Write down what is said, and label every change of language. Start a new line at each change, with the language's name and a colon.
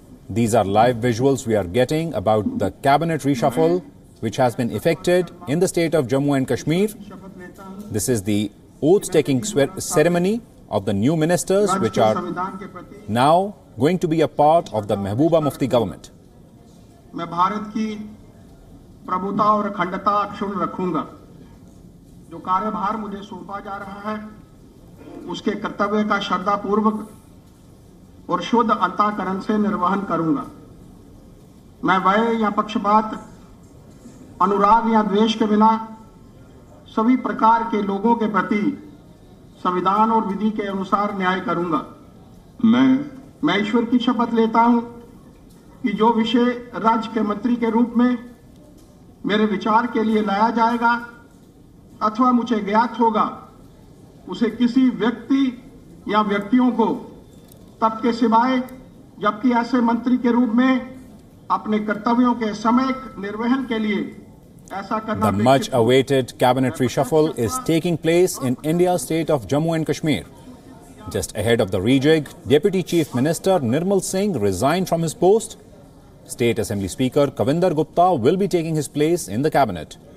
English: These are live visuals we are getting about the cabinet reshuffle which has been effected in the state of Jammu and Kashmir. This is the oath-taking ceremony of the new ministers which are now going to be a part of the Mehbooba Mufti government.
Hindi: मैं भारत की प्रभुता और अखंडता अक्षुण्ण रखूंगा। जो कार्यभार मुझे सौंपा जा रहा है उसके कर्तव्य का श्रद्धापूर्वक और शुद्ध अंतःकरण से निर्वहन करूंगा। मैं भय या पक्षपात, अनुराग या द्वेष के बिना सभी प्रकार के लोगों के प्रति संविधान और विधि के अनुसार न्याय करूंगा। मैं ईश्वर की शपथ लेता हूं कि जो विषय राज्य के मंत्री के रूप में मेरे विचार के लिए लाया जाएगा अथवा मुझे ज्ञात होगा, उसे किसी व्यक्ति या व्यक्तियों को तब के सिवाय जबकि ऐसे मंत्री के रूप में अपने कर्तव्यों के सम्यक निर्वहन के लिए ऐसा करना।
English: The much-awaited cabinet reshuffle is taking place in India's state of Jammu and Kashmir. Just ahead of the rejig, Deputy Chief Minister Nirmal Singh resigned from his post. State Assembly Speaker Kavinder Gupta will be taking his place in the cabinet.